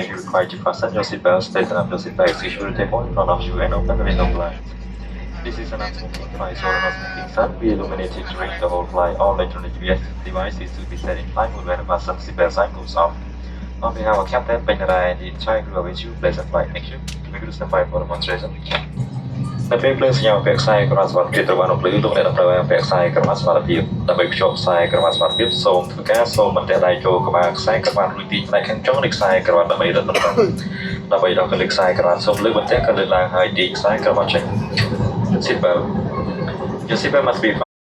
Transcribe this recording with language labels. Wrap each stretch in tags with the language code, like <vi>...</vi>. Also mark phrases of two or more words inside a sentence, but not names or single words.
<en>You require to fasten your seatbelt, straighten up your seatbelt, secure the table in front of you, and open the window blinds. This is an unsmoking flight, so the smoking sun will be illuminated during the whole flight. All electronic devices will be set in flight mode when the fasten seatbelt sign goes off. On behalf of Captain Penara and the entire crew, I wish you pleasant flight. Thank you. We will stand by for demonstration.</en> <km>នៅពេលភ្លើងសញ្ញាពាក់ខ្សែក្រវ៉ាត់សុវត្ថិភាពត្រូវបានបំភ្លឺលោកអ្នកត្រូវពាក់ខ្សែក្រវ៉ាត់សុវត្ថិភាពដើម្បីភ្ជាប់ខ្សែក្រវ៉ាត់សុវត្ថិភាពសូមធ្វើការសូមបន្ទះដៃចូលក្បាលខ្សែក្រវ៉ាត់រួចពីផ្នែកខាងចុងនៃខ្សែក្រវ៉ាត់ដើម្បីរឹតបន្តឹងដើម្បីដល់កលិកខ្សែក្រវ៉ាត់សូមលើកបន្ទះក៏លើកឡើងហើយទាញខ្សែក្រវ៉ាត់ចេញ Seatbelt.</km> <en>Your seatbelt must be</en>